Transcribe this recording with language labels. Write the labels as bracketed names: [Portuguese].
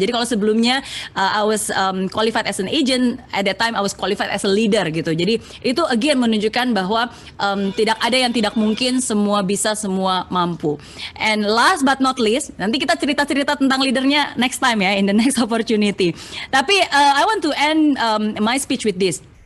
[Indonesian] Jadi kalau sebelumnya [English] I was qualified as an agent, at that time I was qualified as a leader gitu. [Indonesian] Jadi itu again menunjukkan bahwa tidak ada yang tidak mungkin, semua bisa, semua mampu. [English] And last but not least, [Indonesian] nanti kita cerita-cerita tentang leadernya [English] next time ya, in the next opportunity. [Indonesian] Tapi [English] I want to end my speech with this.